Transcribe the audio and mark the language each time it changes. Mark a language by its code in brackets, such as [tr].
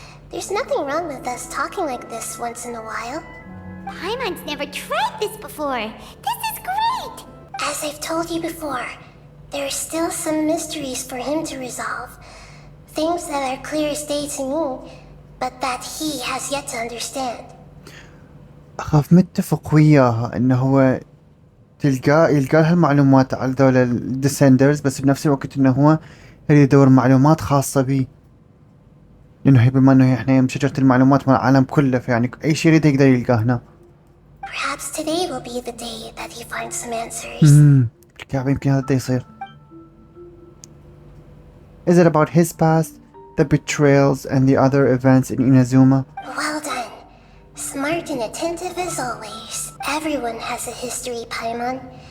[en] There's nothing wrong with us talking like this once in a while. Paimon's never tried this before. This is great! As I've told you before, there are still some mysteries for him to resolve. Things that are clear as day to me, but that he has yet to understand. [ar] أخاف متفق وياها إنه هو يلقى لها المعلومات على ذول الديسندرز، بس بنفس الوقت إنه هو يريد يدور معلومات خاصة بيه، لأنه هي بما إنه إحنا شجرة المعلومات مع العالم كله، فيعني أي شيء يريد يقدر يلقاه هنا. [en] Perhaps today will be the day that he finds some answers. [ar] بالكعب يمكن هذا يصير. [en] Is it about his past, the betrayals, and the other events in Inazuma? Well done. Smart and attentive as always. Everyone has a history, Paimon.